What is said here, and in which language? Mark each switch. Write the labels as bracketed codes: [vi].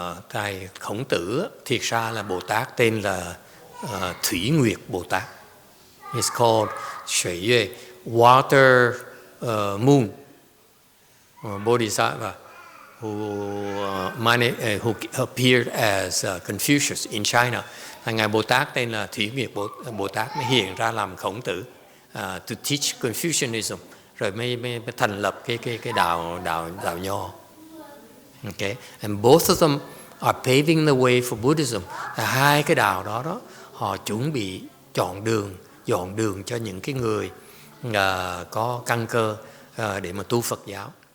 [vi] Thầy Khổng Tử thiệt ra là Bồ Tát tên là Thủy Nguyệt Bồ Tát. [en] It's called Xuệ Duệ, Water Moon Bodhisattva, who appeared as Confucius in China. [vi] Ngài Bồ Tát tên là Thủy Nguyệt Bồ Tát mới hiện ra làm Khổng Tử, [en] to teach Confucianism, [vi] rồi mới thành lập cái đạo Nho. [en] Okay, and both of them are paving the way for Buddhism. [vi] Hai cái đạo đó họ chuẩn bị dọn đường cho những cái người có căn cơ để mà tu Phật giáo.